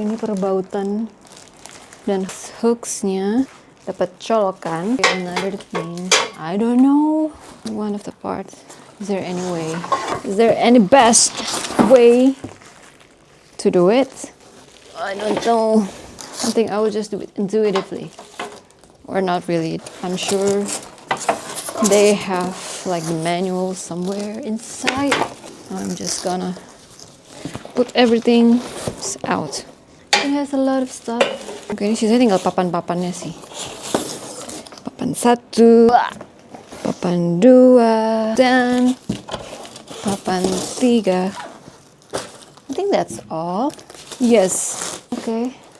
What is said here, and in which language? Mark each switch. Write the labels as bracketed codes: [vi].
[id] Ini perbautan dan hooksnya dapat colokan. [en] Another thing. I don't know. One of the parts. Is there any way? Is there any best way to do it? I don't know. I think I will just do it intuitively. Or not really. I'm sure they have like the manual somewhere inside. I'm just gonna put everything out. It has a lot of stuff. [id] Oke, ini sisanya tinggal papan-papannya sih. Papan 1, papan 2, dan papan 3. [en] I think that's all. Yes. Oke.